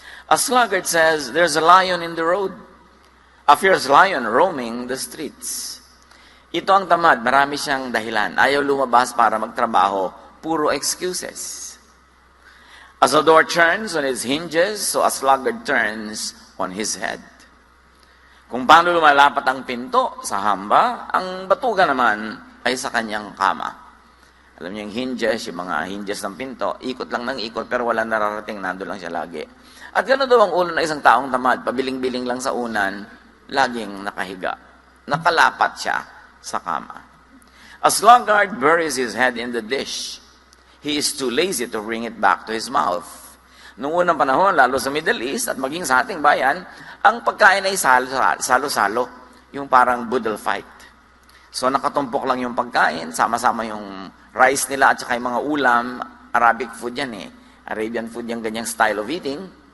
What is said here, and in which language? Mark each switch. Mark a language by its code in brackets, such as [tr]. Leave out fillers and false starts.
[en] A sluggard says, there's a lion in the road. A fierce lion roaming the streets. [tl] Ito ang tamad, marami siyang dahilan. Ayaw lumabas para magtrabaho, puro excuses. [en] As a door turns on its hinges, so a sluggard turns on his head. [tl] Kung paano lumalapat ang pinto sa hamba, ang batuga naman ay sa kanyang kama. Alam niyo yung hinges, yung mga hinges ng pinto, ikot lang ng ikot, pero wala nararating, nando lang siya lagi. At gano'n daw ang ulo ng isang taong tamad, pabiling-biling lang sa unan, laging nakahiga. Nakalapat siya sa kama. [en] A sluggard buries his head in the dish. He is too lazy to bring it back to his mouth. [tl] Noong unang panahon, lalo sa Middle East at maging sa ating bayan, ang pagkain ay salo-salo, yung parang boodle fight. So nakatumpok lang yung pagkain, sama-sama yung rice nila at saka yung mga ulam, Arabic food yan Arabian food yung ganyang style of eating.